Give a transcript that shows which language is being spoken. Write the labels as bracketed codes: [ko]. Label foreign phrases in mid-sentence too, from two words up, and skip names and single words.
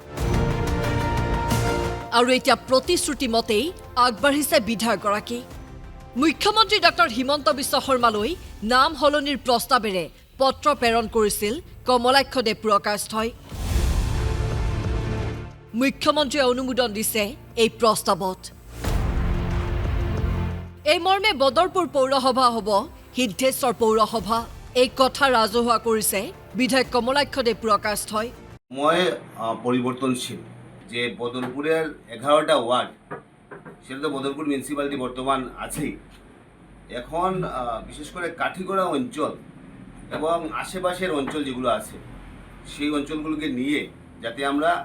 [as] আৰু এতিয়া প্ৰতিশ্ৰুতি মতেই আগবাঢ়িছে বিধায়কগৰাকী মুখ্যমন্ত্ৰী ডক্টৰ হিমন্ত বিশ্ব শৰ্মালৈ নাম হলনিৰ প্ৰস্তাৱেৰে পত্ৰ প্ৰেৰণ কৰিছিল কমলাক্ষ দেৱপ্ৰকাশই মুখ্যমন্ত্ৰীয়ে অনুমোদন দিছে এই প্ৰস্তাৱত এই মৰ্মে বদৰপুৰ পৌৰসভা হ'ব সিদ্ধেশ্বৰ পৌৰসভা এই কথা ৰাজহুৱা কৰিছে বিধায়ক কমলাক্ষ দেৱপ্ৰকাশই [bn] মই পরিবর্তনশীল যে বদরপুরের 11টা ওয়ার্ড সেটা তো বদরপুর মিউনিসিপ্যালিটি বর্তমান আছেই এখন বিশেষ করে কাঠিগড়া অঞ্চল এবং আশেপাশের অঞ্চল যেগুলো আছে সেই অঞ্চলগুলোকে নিয়ে যাতে আমরা